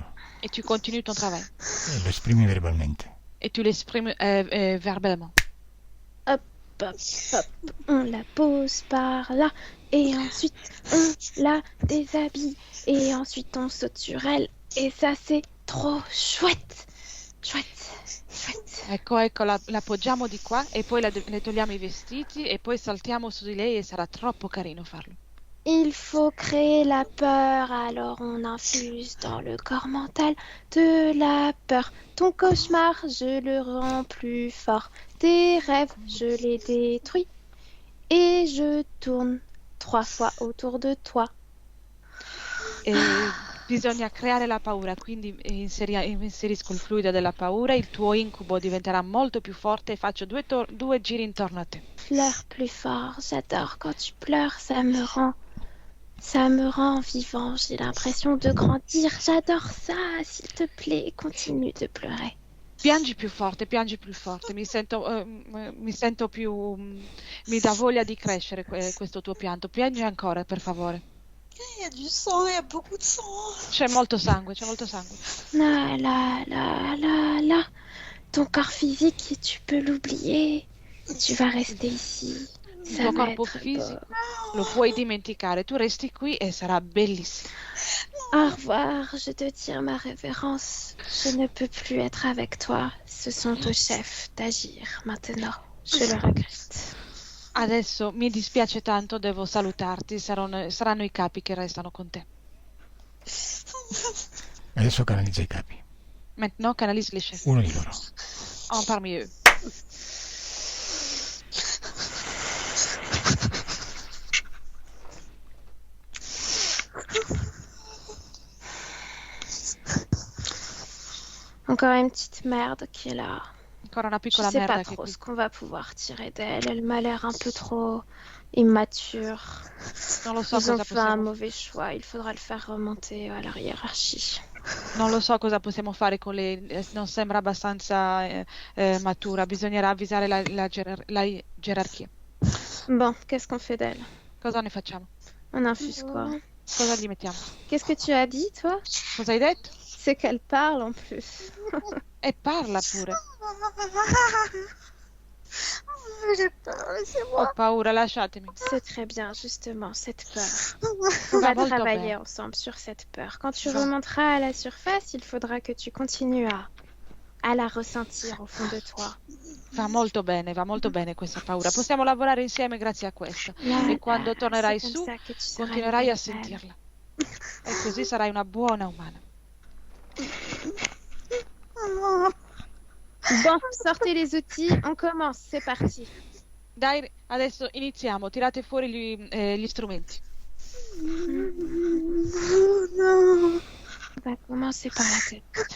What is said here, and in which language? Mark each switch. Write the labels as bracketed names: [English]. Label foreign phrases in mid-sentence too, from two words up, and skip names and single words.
[French] Et tu continues ton travail. [Italian] e lo esprimi verbalmente. [French] Et tu l'exprimes verbalement. Hop, on la pose par là. Et ensuite, on la déshabille. Et ensuite, on saute sur elle. Et ça, c'est trop chouette. [Italian] Ecco, la appoggiamo di qua e poi le togliamo i vestiti e poi saltiamo su di lei e sarà troppo carino farlo. [French] Il faut créer la peur, alors on infuse dans le corps mental de la peur. Ton cauchemar, je le rends plus fort. Tes rêves, je les détruis. Et je tourne 3 fois autour de toi. [Italian] E Bisogna creare la paura, quindi inserisco il fluido della paura, il tuo incubo diventerà molto più forte e faccio due giri intorno a te. [French] Pleure plus fort, j'adore quand tu pleures, ça me rend vivant, j'ai l'impression de grandir, j'adore ça, s'il te plaît, continue de pleurer. [Italian] Piangi più forte, mi sento più, mi dà voglia di crescere questo tuo pianto, piangi ancora per favore. [French] Il y a du sang, il y a beaucoup de sang. [Italian] C'è molto sangue. [French] Là, ton corps physique, tu peux l'oublier, tu vas rester ici, [Italian] Il [French] ça [Italian] tuo [French] va [Italian] corpo [French] être [Italian] fisico [French] beau. [Italian] lo puoi dimenticare, tu resti qui e sarà bellissimo. [French] Au revoir, je te tire ma révérence. Je ne peux plus être avec toi. Ce sont aux chefs d'agir maintenant. Je le regrette. [Italian] Adesso mi dispiace tanto, devo salutarti, saranno i capi che restano con te. Adesso canalizza i capi. [French] Maintenant, canalise les chefs. [Italian] Uno di loro. [French] Un parmi eux. Encore une petite merde qui est là. [Italian] Ancora una [French] Je [Italian] piccola [French] sais [Italian] merda [French] pas [Italian] che [French] trop [Italian] qui. [French] ce qu'on va pouvoir tirer d'elle. Elle m'a l'air un peu trop immature. [Italian] Non lo so [French] Ils ont [Italian] cosa [French] fait un [Italian] possiamo [French] mauvais choix. Il faudra le faire remonter à la hiérarchie. [Italian] Non lo so cosa possiamo fare con lei, non sembra abbastanza matura, bisognerà avvisare la gerarchia. [French] Bon, qu'est-ce qu'on fait d'elle? [Italian] Cosa ne facciamo? [French] On infuse quoi? [Italian] Cosa gli mettiamo? [French] Qu'est-ce que tu as dit, toi? [Italian] Cosa hai detto? [French] C'est qu'elle parle en plus. [Italian] E parla pure. [French] J'ai peur, laissez-moi. [Italian] Ho paura, lasciatemi. [French] C'est très bien, justement, cette peur. On va [Italian] molto [French] travailler [Italian] bene. [French] ensemble sur cette peur. Quand tu [Italian] Va. [French] remonteras à la surface, il faudra que tu continues à la ressentir au fond de toi. [Italian] Va molto bene questa paura. Possiamo lavorare insieme grazie a questo. [French] Là, [Italian] E quando tornerai [French] c'est [Italian] su, [French] comme ça que tu seras une [Italian] continuerai a [French] belle femme. [Italian] sentirla. E così sarai una buona umana. [French] Bon, sortez les outils, on commence, c'est parti. [Italian] Dai, adesso iniziamo, tirate fuori gli strumenti. [French] Non. On va commencer par la tête.